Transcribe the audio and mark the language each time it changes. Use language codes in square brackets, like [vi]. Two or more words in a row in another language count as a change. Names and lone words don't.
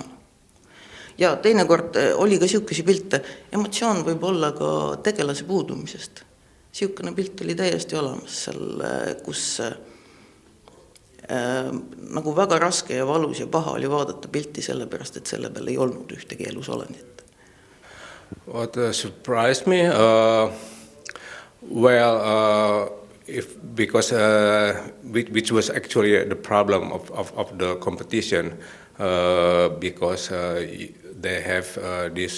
[et] Ja teinekord oli ka siukesi pilte. Emotsioon võib olla ka tegelase puudumisest. Siukene pilt oli täiesti olemas seal, kus nagu väga raske ja valus ja paha oli vaadata pilti sellepärast, et selle peal ei olnud ühtegi elusolendit. [en] What surprised me, because which was actually the problem of the competition, because they have this